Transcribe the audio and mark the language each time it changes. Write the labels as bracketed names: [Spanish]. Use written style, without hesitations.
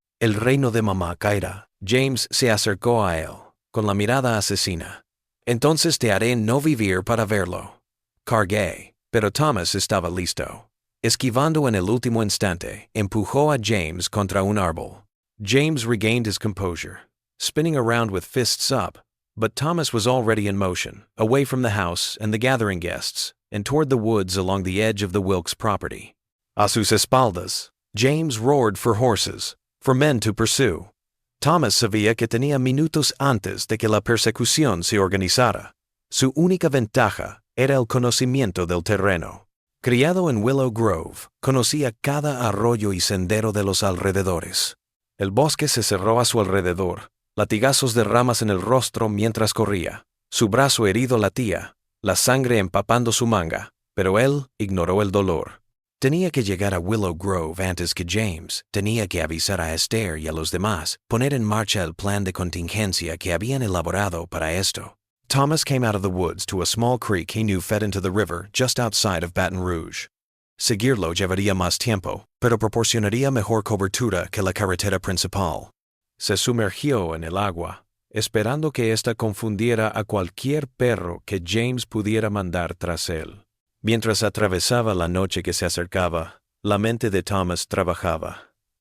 [Spanish] El reino de mamá caerá. James se acercó a él, con la mirada asesina. Entonces te haré no vivir para verlo. Cargué, pero Thomas estaba listo. Esquivando en el último instante, empujó a James contra un árbol. [English] James regained his composure, spinning around with fists up, but Thomas was already in motion, away from the house and the gathering guests, and toward the woods along the edge of the Wilkes property. [Spanish] A sus espaldas, [English] James roared for horses, for men to pursue. [Spanish] Thomas sabía que tenía minutos antes de que la persecución se organizara. Su única ventaja era el conocimiento del terreno. Criado en Willow Grove, conocía cada arroyo y sendero de los alrededores. El bosque se cerró a su alrededor, latigazos de ramas en el rostro mientras corría. Su brazo herido latía, la sangre empapando su manga, pero él ignoró el dolor. Tenía que llegar a Willow Grove antes que James. Tenía que avisar a Esther y a los demás, poner en marcha el plan de contingencia que habían elaborado para esto. [English] Thomas came out of the woods to a small creek he knew fed into the river just outside of Baton Rouge. [Spanish] Seguirlo llevaría más tiempo, pero proporcionaría mejor cobertura que la carretera principal. Se sumergió en el agua, esperando que ésta confundiera a cualquier perro que James pudiera mandar tras él. Mientras atravesaba la noche que se acercaba, la mente de Thomas trabajaba.